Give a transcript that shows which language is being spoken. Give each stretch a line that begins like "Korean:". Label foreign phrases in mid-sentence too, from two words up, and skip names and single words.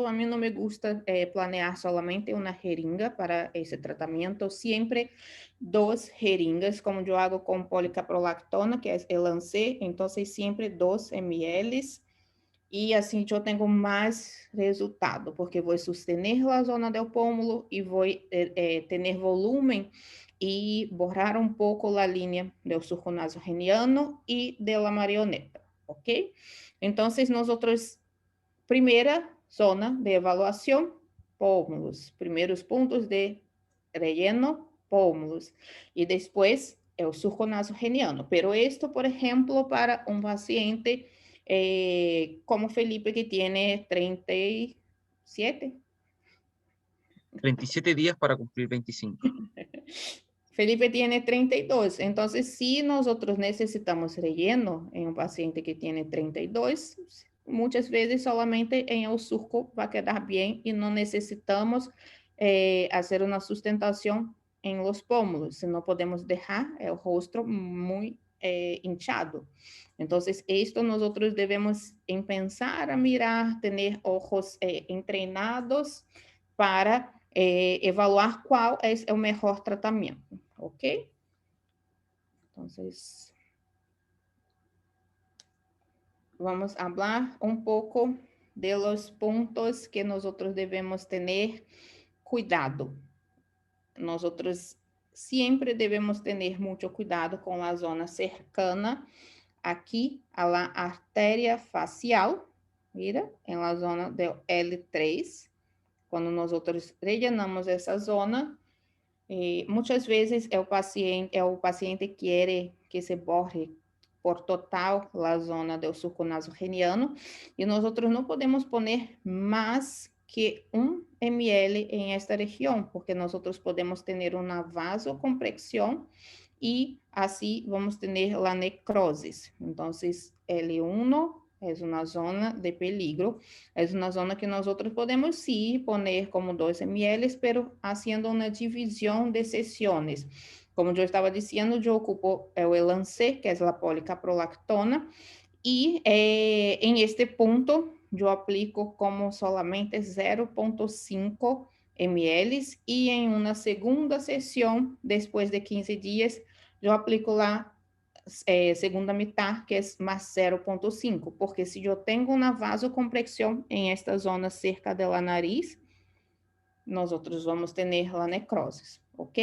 Spanish: A mí no me gusta planear solamente una jeringa para ese tratamiento, siempre dos jeringas, como yo hago con policaprolactona, que es el ANSI, entonces siempre 2 ml y así yo tengo más resultado, porque voy a sostener la zona del pómulo y voy a tener volumen y borrar un poco la línea del surco nasogeniano y de la marioneta, ¿ok? Entonces nosotros
Portuguese: Primeira zona de evaluação, pómulos. Primeiros pontos de relleno, pómulos. E depois o surco nasogeniano.
Spanish: Pero esto,
Portuguese: por exemplo, para um paciente como Felipe, que tem 37.
Spanish: 37 días para cumplir 25. Felipe tiene 32. Entonces, si nosotros necesitamos relleno en un paciente que tiene 32, muchas veces solamente en el surco va a quedar bien y no necesitamos hacer una sustentación en los pómulos, no podemos dejar el rostro muy hinchado. Entonces, esto nosotros debemos pensar a mirar, tener ojos entrenados para evaluar
Portuguese: qual é o melhor tratamento,
Spanish: ¿ok? Entonces, vamos a hablar un poco de los puntos que nosotros debemos tener cuidado. Nosotros siempre debemos tener mucho cuidado con la zona cercana aquí a la arteria facial, mira, en la zona del L3.
Portuguese: Quando
Spanish: nosotros rellenamos
Portuguese: essa zona, muitas vezes o paciente quer que
Spanish: se borre por total
Portuguese: a zona do surco nasogeniano e nós não podemos pôr mais que 1 ml em esta região, porque nós podemos ter uma vasocompressão e assim vamos ter a necrose. Então, L1 é uma zona de peligro, é uma zona que nós podemos sim poner como 2 ml,
Spanish: pero haciendo
Portuguese: uma divisão de sessões. Como eu estava dizendo, eu ocupo o Elancê, que é a policaprolactona, e em este ponto eu aplico como
Spanish: solamente 0,5 ml y en una segunda sesión, después de 15 días, yo aplico la segunda mitad, que es más 0,5, porque si yo tengo una vasocompresión en esta zona cerca de la nariz, nosotros vamos tener la necrosis, ¿ok?